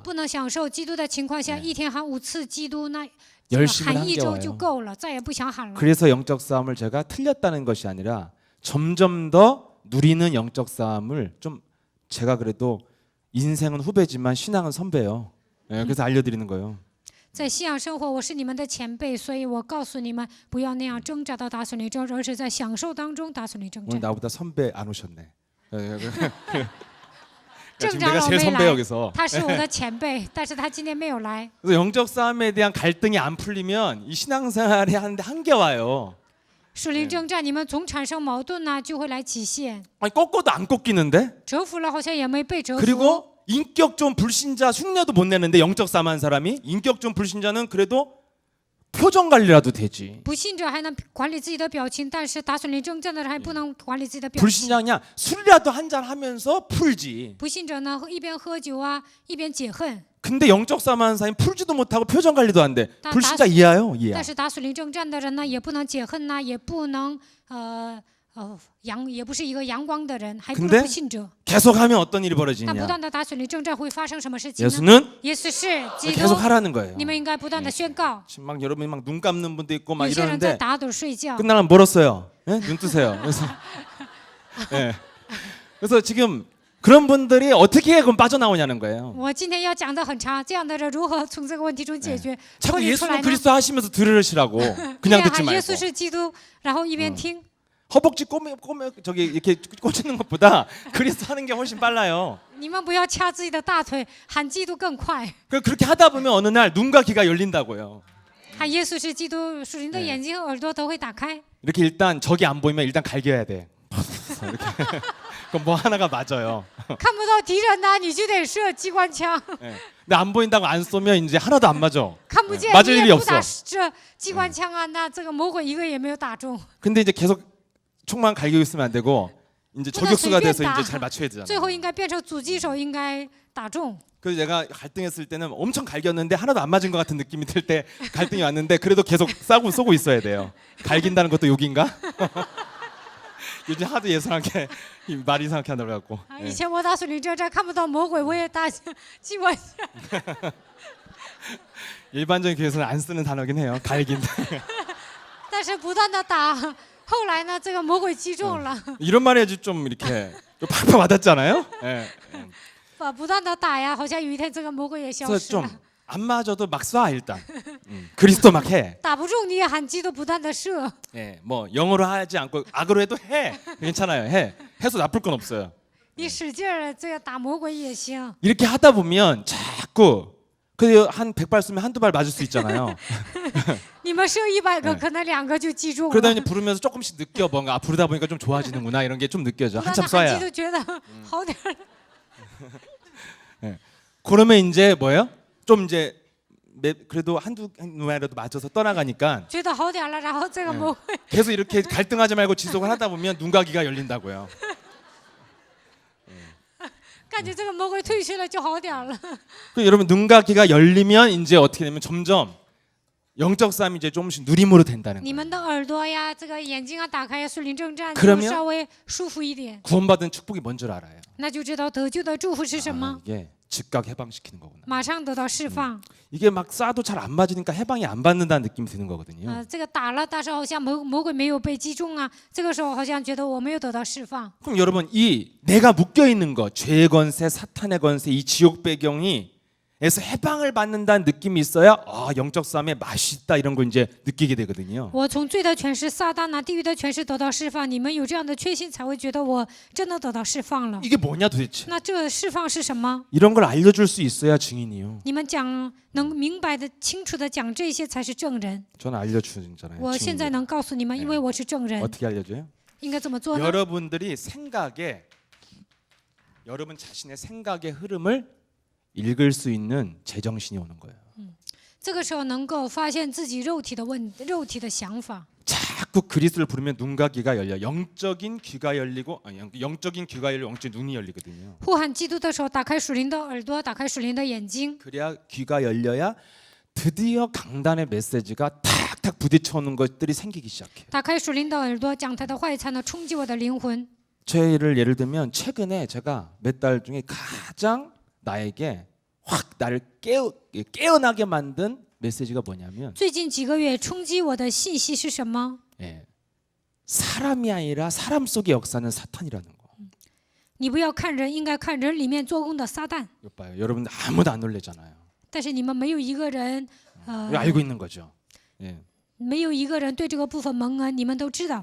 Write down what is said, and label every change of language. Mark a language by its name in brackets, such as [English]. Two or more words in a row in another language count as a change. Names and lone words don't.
[Chinese] 不能享受基督的情况下，一天喊5次基督，那 [Korean] 열심히 [Chinese] 喊 [Korean] 한 [Chinese] 一 [Korean] 개 [Chinese] 周就 [Korean] 와요. [Chinese] 够了，再也不想喊了。 [Korean] 그래서 영적 싸움을 제가 틀렸다는 것이 아니라 점점 더 누리는 영적 싸움을 좀 제가 그래도 인생은 후배지만 신앙은 선배요. 예, 그래서 알려드리는 거예요. [Chinese] 在信仰生活，我是你们的前辈，所以我告诉你们，不要那样挣扎到打损灵征战，而是在享受当中打损灵征 [Korean] 오늘 [Chinese] 战。 [Korean] 나보다 선배 안 오셨네. 예, 지금 [Chinese] 挣扎 [Korean] 내가 [Chinese] 了 [Korean] 제일 [Chinese] 没 [Korean] 선배 [Chinese] 来， [Korean] 여기서. [Chinese] 他是我的前辈，但是他今天没有来。 [Korean] 그래서 영적 싸움에 대한 갈등이 안 풀리면 이 신앙생활이 하는데 한계 와요. [Chinese] 属灵征战，你们总产生矛盾呢，就会来极限。 [Korean] 아니 꺾어도 안 꺾이는데? [Chinese] 折服了，好像也没被折服。 [Korean] 그리고 인격 좀 불신자 흉내도 못 내는데 영적 싸움한 사람이 인격 좀 불신자는 그래도 표정 관리라도 되지. [Chinese] 不信者还能管理自己的表情，但是打损灵征战的人还不能管理自己的表情。 [Korean] 불신자 그냥 술이라도 한잔 하면서 풀지. [Chinese] 不信者呢，一边喝酒啊，一边解恨。 [Korean] 근데 영적 싸움하는 사람이 풀지도 못하고 표정 관리도 안 돼. 나- 불신자 이해해요? 이해. [Chinese] 但是打损灵征战的人呢，也不能解恨呐、也不能也不是一个阳光的人，还不 [Korean] 근데 [Chinese] 能不信者。 [Korean] 계속하면 어떤 일이 [Chinese] 但不 [Korean] 벌어지냐? [Chinese] 断的打损灵征战会发生什么事情呢？ [Korean] 예수는 [Chinese] 耶稣是基 [Korean] 계속 [Chinese] 督， [Korean] 하라는 거예요. [Chinese] 你们应该不断的宣告。 [Korean] 지금 막 여러분이 막 눈 감는 분도 있고 막 [Chinese] 有些人在 [Korean] 이러는데 [Chinese] 打盹睡觉， [Korean] 끝나면 멀었어요. 예? 눈 뜨세요. 그래서 예. 그래서 지금 그런 분들이 어떻게 그럼 빠져나오냐는 거예요. [Chinese] 我今天要讲的很长，这样的人如何从这个问题中解决、脱 [Korean] 자꾸 [Chinese] 离出来 [Korean] 예수는 [Chinese] 呢？ [Korean] 그리스도 하시면서 들으시라고 [Chinese] 一 [Korean] 그냥 [Chinese] 边 [Korean] 듣지 [Chinese] 喊耶 [Korean] 말고 [Chinese] 稣是基督，然后一边听。 [Korean] 허벅지 꼬매 저기 이렇게 꽂는 것보다 그리스도 하는 게 훨씬 빨라요. [Chinese] 你们不要掐自己的大腿，喊基督更快。 [Korean] 그렇게 하다 보면 어느 날 눈과 귀가 열린다고요. [Chinese] 喊耶稣是基督，属灵的眼睛和耳朵都会打开。 [Korean] 이렇게 일단 적이 안 보이면 일단 갈겨야 돼. 이렇게. 그럼 뭐 하나가 맞아요. [Chinese] 看不到敌人呢，你就得射机关枪； [Korean] 예. 근데 안 보인다고 안 쏘면 이제 하나도 안 맞아. [Chinese] 看不见 [Korean] 맞을 [Chinese] 你 [Korean] 일이 [Chinese] 也不打 [Korean] 없어. [Chinese] 这机关枪啊，那这个魔鬼一个也没有打中。 [Korean] 근데 이제 계속 총만 갈기고 있으면 안 되고 이제 저격수가 돼서 이제 잘 맞춰야 [Chinese] 最 [Korean] 되잖아요. [Chinese] 后应该变成狙击手，应该打中。 [Korean] 그래서 내가 갈등했을 때는 엄청 갈겼는데 하나도 안 맞은 것 같은 느낌이 들 때 갈등이 왔는데 그래도 계속 쏘고 있어야 돼요. 갈긴다는 것도 욕인가? 요즘 하도 예상하게 말이 이상하게 하더라고 갖고. [Chinese] 啊，以前我打水灵征战看不到魔鬼，我也打机关枪。 [Korean] 일반적인 교회에서는 안 쓰는 단어긴 해요. 갈긴다. [Chinese] 但是不断的打，后来呢，这个魔鬼击中了， [Korean] 이런 말 해야지 좀 이렇게 좀 팍팍 와닿잖아요. 예. [Chinese] 不断的打呀，好像有一天这个魔鬼也消 [Korean] 그래서 [Chinese] 失了。 [Korean] 좀 안 맞아도 막 쏴 일단. 그리스도 막 해. [Chinese] 打不中你也喊基督，不断的射。 [Korean] 예, 뭐 영어로 하지 않고 악으로 해도 해. 괜찮아요. 해. 해서 나쁠 건 없어요. [Chinese] 你使劲儿这个打魔鬼也行。 [Korean] 이렇게 하다 보면 자꾸 그한 100발 쏘면 한두 발 맞을 수 있잖아요. [Chinese] 你们射100个，可能2个就击中 [Korean] 그러다 [Chinese] 了。 [Korean] 이제 부르면서 조금씩 느껴 뭔가 부르다 보니까 좀 좋아지는구나 이런 게 좀 느껴져. [Chinese] 不断的 [Korean] 한참 [Chinese] 喊基 [Korean] 쏴야. [Chinese] 督，觉得好点儿了。 [Korean] 그러면 이제 뭐예요? 좀 이제 그래도 한두 마리라도 맞아서 떠나가니까 [Chinese] 觉得好点儿了，然后这个魔鬼 [Korean] 계속 이렇게 갈등하지 말고 지속을 하다 보면 눈과 귀가 열린다고요. [Chinese] 感觉这个魔鬼退去了就好点儿了。 [Korean] 그 여러분 눈과 귀가 열리면 이제 어떻게 되면 점점 영적 싸움이 이제 조금씩 누림으로 된다는 [Chinese] 你 [Korean] 거예요. [Chinese] 们的耳朵呀，这个眼睛啊，打开呀，属灵征战 [Korean] 그러면 [Chinese] 就稍微舒服一点， [Korean] 구원받은 축복이 뭔 줄 알아요. [Chinese] 那就知道得救的祝福是什 [Korean] 아, [Chinese] 么， [Korean] 이게 즉각 해방시키는 거구나. [Chinese] 马上得到释放。 [Korean] 이게 막 쏴도 잘 안 맞으니까 해방이 안 받는다는 느낌이 드는 거거든요. [Chinese] 这个打了，但是好像魔鬼没有被击中啊，这个时候好像觉得我没有得到释放。 [Korean] 그럼 여러분 이 내가 묶여 있는 거, 죄의 권세, 사탄의 권세, 이 지옥 배경이 에서 해방을 받는다는 느낌이 있어야 아 영적 싸움의 맛이 있다 이런 걸 이제 느끼게 되거든요. [Chinese] 我从罪的权势、撒旦呐、地狱的权势得到释放，你们有这样的确信，才会觉得我真的得到释放了。 [Korean] 이게 뭐냐 도대체? [Chinese] 那这释放是什么？ [Korean] 이런 걸 알려줄 수 있어야 증인이요. [Chinese] 你们讲能明白的、清楚的讲这些才是证人。 [Korean] 저는 알려주잖아요. [Chinese] 我现在 [Korean] 증인이요. [Chinese] 能告诉你们，因为我是证人， [Korean] 어떻게 알려줘요? [Chinese] 应该怎么做呢？ [Korean] 여러분들이 생각에 여러분 자신의 생각의 흐름을 읽을 수 있는 제정신이 오는 거예요. [Chinese] 这个时候能够发现自己肉体的想法。 [Korean] 자꾸 그리스도를 부르면 눈과 귀가 열려. 영적인 귀가 열리고 영적인 귀가 열리고 영적인 눈이 열리거든요. [Chinese] 呼喊基督的时候，打开属灵的耳朵，打开属灵的眼睛， [Korean] 그래야 귀가 열려야 드디어 강단의 메시지가 탁탁 부딪혀오는 것들이 생기기 시작해요. [Chinese] 打开属灵的耳朵，讲他的话语才能冲击我的灵魂。 [Korean] 예를 들면 최근에 제가 몇 달 중에 가장 나에게 확 나를 깨어나게 만든 메시지가 뭐냐면 [Chinese] 最近几个月冲击我的信息是什么？ [Korean] 예, 사람이 아니라 사람 속의 역사는 사탄이라는 거. [Chinese] 你不要看人，应该看人里面做工的撒旦。 [Korean] 이거 봐요. 여러분들 아무도 안 놀래잖아요. [Chinese] 但是你们没有一个人， [Korean] 이거 알고 있는 거죠. 예. [Chinese] 没有一个人对这个部分蒙恩，你们都知道。